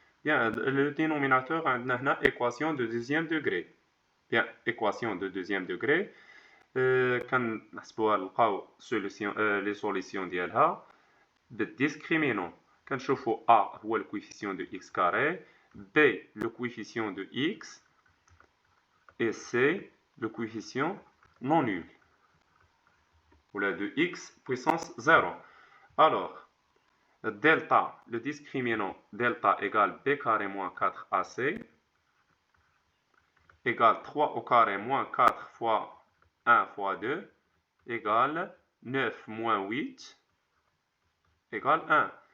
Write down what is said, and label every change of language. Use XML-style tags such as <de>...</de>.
<fr>Bien, le dénominateur</fr> <ar>عندنا هنا</ar> <fr>équation de deuxième degré. Bien, équation de deuxième degré.</fr> <ar>كنحسبوها نلقاو</ar> <fr>solution les solutions</fr> <ar>ديالها بالديسكريمينون. كنشوفوا</ar> <fr>A</fr> <ar>هو</ar> <fr>le coefficient de x carré, B le coefficient de x et C le coefficient non nul ou la de x puissance 0. Alors, delta, le discriminant delta égale b carré moins 4ac égale 3 au carré moins 4 fois 1 fois 2 égale 9 moins 8 égale 1.</fr>